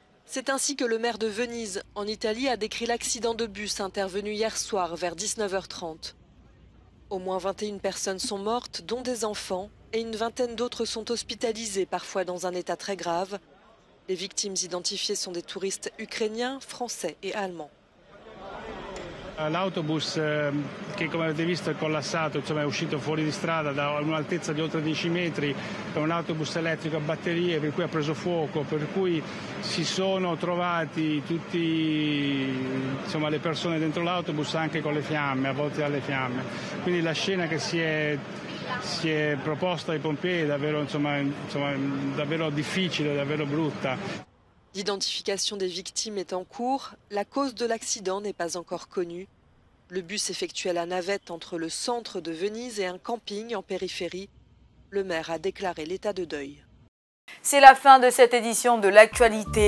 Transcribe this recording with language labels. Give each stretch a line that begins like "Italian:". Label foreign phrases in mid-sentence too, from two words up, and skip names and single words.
French: C'est ainsi que le maire de Venise, en Italie, a décrit l'accident de bus intervenu hier soir vers 19h30. Au moins 21 personnes sont mortes, dont des enfants, et une vingtaine d'autres sont hospitalisées, parfois dans un état très grave. Les victimes identifiées sont des touristes ukrainiens, français et allemands.
Italian: L'autobus che come avete visto è collassato, insomma, è uscito fuori di strada da un'altezza di oltre 10 metri, è un autobus elettrico a batterie per cui ha preso fuoco, per cui si sono trovati tutti, insomma, le persone dentro l'autobus anche con le fiamme, avvolte dalle fiamme. Quindi la scena che si è proposta ai pompieri è davvero, davvero difficile, davvero brutta.
French: L'identification des victimes est en cours. La cause de l'accident n'est pas encore connue. Le bus effectuait la navette entre le centre de Venise et un camping en périphérie. Le maire a déclaré l'état de deuil. C'est la fin de cette édition de l'actualité.